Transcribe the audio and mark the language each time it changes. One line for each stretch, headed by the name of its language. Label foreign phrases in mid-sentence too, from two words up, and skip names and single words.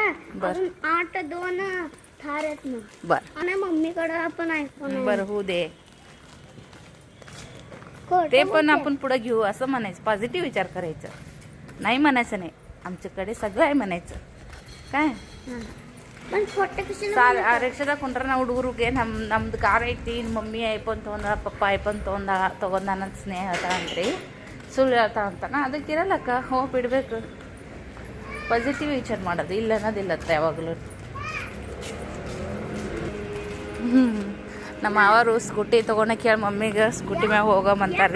Marathi: अजून 8-2 थार आहेत ना. बर. आणि मम्मीकडे पण आयफोन आहे. बर होऊ दे. ते पण आपण पुढे घेऊ असं म्हणायचं. पॉझिटिव्ह विचार करायचं, नाही म्हणायचं नाही. आमच्याकडे सगळं आहे म्हणायचं. काय पण छोटे कशाला
Kannada: ಸಾಲ ರಿಕ್ಷಾದಾಗ ಕುಂಡ್ರೆ ನಾವು ಹುಡುಗರಿಗೆ ನಮ್ದು ಕಾರ್ ಐತಿ, ಮಮ್ಮಿ ಐಫೋನ್ ತೊಗೊಂಡ, ಪಪ್ಪ ಐಫೋನ್ ತೊಗೊಂಡ ನನ್ನ ಸ್ನೇಹ ಹೇಳ್ತಾಳಂತ್ರಿ. ಸುಳ್ಳು ಹೇಳ್ತಾಳಂತಾನ. ಅದಕ್ಕೆ ಇರಲ್ಲಕ್ಕ, ಹೋಗಿ ಬಿಡ್ಬೇಕು. ಪಾಸಿಟಿವ್ ವಿಚಾರ ಮಾಡೋದು, ಇಲ್ಲ ಅನ್ನೋದಿಲ್ಲತ್ತ ಯಾವಾಗಲೂ. ನಮ್ಮ ಅವರು ಸ್ಕೂಟಿ ತೊಗೊಂಡಕ್ಕೆ ಹೇಳಿ ಮಮ್ಮಿಗೆ ಸ್ಕೂಟಿ ಮ್ಯಾಗ ಹೋಗಮಂತಾರ್ರಿ.